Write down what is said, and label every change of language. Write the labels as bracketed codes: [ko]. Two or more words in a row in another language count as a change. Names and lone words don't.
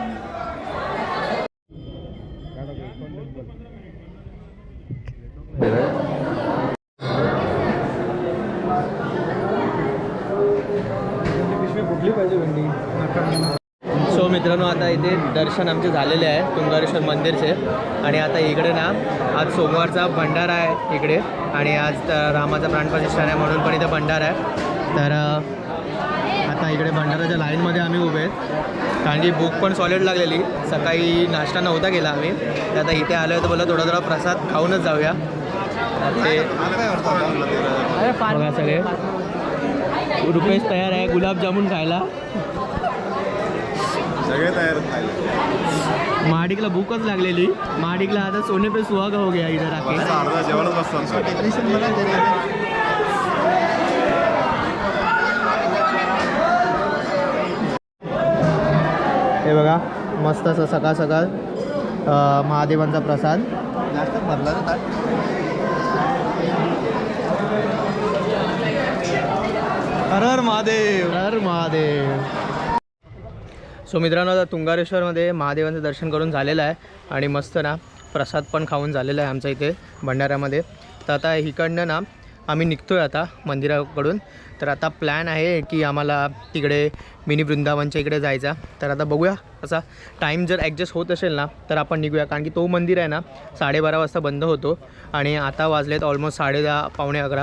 [mr] सो मित्रांनो, आता इथे दर्शन आमचे झालेले आहे तुंगारेश्वर मंदिरचे. आणि आता इकडे ना आज सोमवारचा भंडारा आहे इकडे, आणि आज रामाचा प्राणप्रतिष्ठा आहे म्हणून पण इथे भंडारा आहे. तर आता इकडे भंडाराच्या लाईनमध्ये आम्ही उभे आहेत कारण की भूक पण सॉलिड लागलेली. सकाळी नाश्ता नव्हता केला आम्ही, तर आता इथे आलो आहे तर बोला थोडा प्रसाद खाऊनच जाऊया. ते बघा सगळे रुपेश तयार आहे गुलाबजामुन खायला. सगळे तयार खायला. महाडिकला भूकच लागलेली. महाडिकला आता [hi] सोने पे सुहागा हो गया इधर आके. [mr] अर्धा जेवणच बसतात. हे बघा मस्त असं सकाळ सकाळ महादेवांचा प्रसाद. जास्त भरला ना. हर हर महादेव, हर महादेव. सो मित्रांनो, आता तुंगारेश्वरमध्ये महादेवांचं दर्शन करून झालेलं आहे आणि मस्त ना प्रसाद पण खाऊन झालेला आहे आमच्या इथे भंडाऱ्यामध्ये. तर आता इकडनं ना आम्ही निघतो आहे आता मंदिराकडून. तर आता प्लॅन आहे की आम्हाला तिकडे मिनी वृंदावनच्या इकडे जायचा. तर आता बघूया असा टाईम जर ॲडजस्ट होत असेल ना तर आपण निघूया, कारण की तो मंदिर आहे ना 12:30 वाजता बंद होतो आणि आता वाजलेत ऑलमोस्ट 10:30 पावणे 11.